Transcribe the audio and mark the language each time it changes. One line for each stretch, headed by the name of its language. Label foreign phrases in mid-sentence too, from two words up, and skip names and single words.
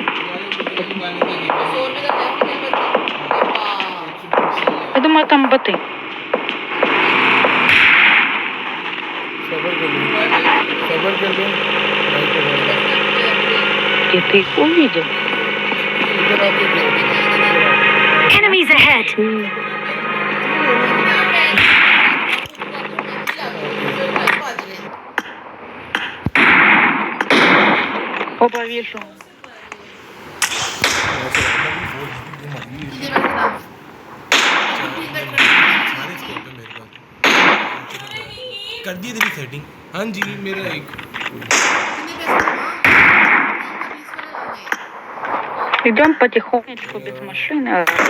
Russian: Я думаю, там боты. И ты их увидел.
English: Enemies ahead!
Russian: Опа, вижу.
Hindi: कर दी तेरी सेटिंग हाँ जी मेरा एक
Russian: Идем потихонечку без машины.